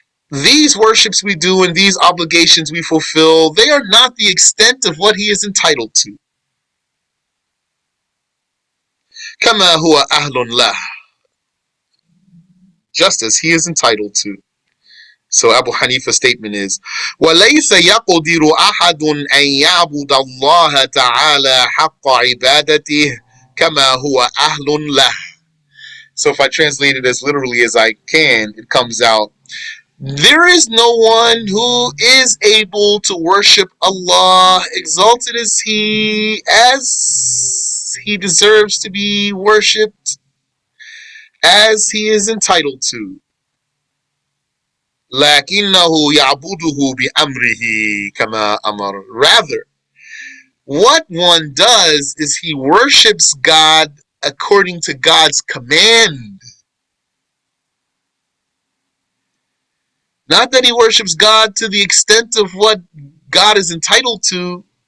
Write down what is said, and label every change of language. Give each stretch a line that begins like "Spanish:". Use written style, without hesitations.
English: These worships we do and these obligations we fulfill, they are not the extent of what he is entitled to.
Arabic: كما هو أهل له,
English: just as he is entitled to. So Abu Hanifa's statement is,
Arabic: وَلَيْسَ يَقْدِرُ أَحَدٌ أَنْ يَعْبُدَ اللَّهَ تَعَالَى حَقَّ عِبَادَتِهِ كَمَا هُوَ أَهْلٌ لَهُ.
English: So if I translate it as literally as I can, it comes out, there is no one who is able to worship Allah, exalted is he, as he deserves to be worshipped, as he is entitled to.
Arabic: لكنه يعبده بأمره كما أمر.
English: Rather, what one does is he worships God according to God's command. Not that he worships God to the extent of what God is entitled to.